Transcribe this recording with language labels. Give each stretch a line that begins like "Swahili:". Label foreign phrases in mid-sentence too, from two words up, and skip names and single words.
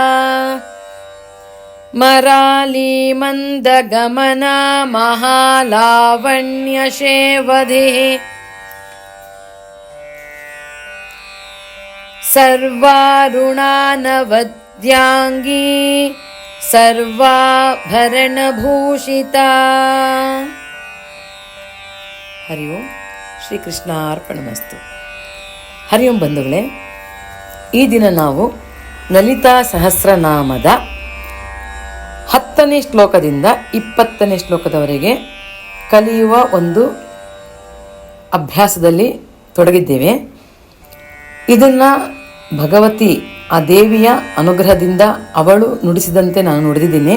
Sanskrit: मराली मन्दगमना महालावण्यशेवधिः सर्वारुणानवद्यांगी सर्वाभरणभूषिता। ಹರಿ ಓಂ ಶ್ರೀಕೃಷ್ಣ ಅರ್ಪಣಮಸ್ತು.
Kannada: ಹರಿ ಓಂ ಬಂಧುಗಳೇ, ಈ ದಿನ ನಾವು ಲಲಿತಾ ಸಹಸ್ರನಾಮದ 10ನೇ ಶ್ಲೋಕದಿಂದ 20ನೇ ಶ್ಲೋಕದವರೆಗೆ ಕಲಿಯುವ ಒಂದು ಅಭ್ಯಾಸದಲ್ಲಿ ತೊಡಗಿದ್ದೇವೆ. ಇದನ್ನು ಭಗವತಿ ಆ ದೇವಿಯ ಅನುಗ್ರಹದಿಂದ ಅವಳು ನುಡಿಸಿದಂತೆ ನಾನು ನುಡಿದಿದ್ದೀನಿ.